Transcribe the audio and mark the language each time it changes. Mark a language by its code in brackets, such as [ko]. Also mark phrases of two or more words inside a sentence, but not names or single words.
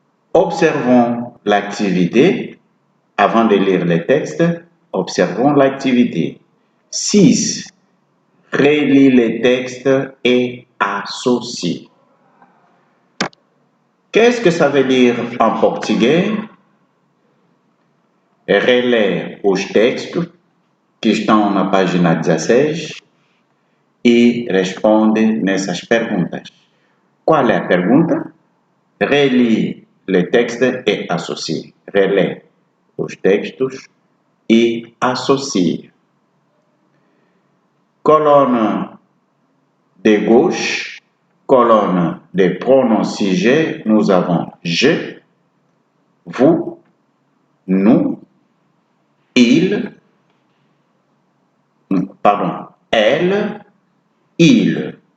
[fr] Observons l'activité. Avant de lire les textes, observons l'activité. 6. Relis les textes et associe. Qu'est-ce que ça veut dire en portugais? [pt] Relê os textos que estão na página 16 e responde nessas perguntas. Qual é a pergunta? [fr] Relie les textes et associe. [pt] Relê os textos e associe. [fr] Colonne de gauche, colonne des pronoms sujets, nous avons je, vous, nous, il, elle, il.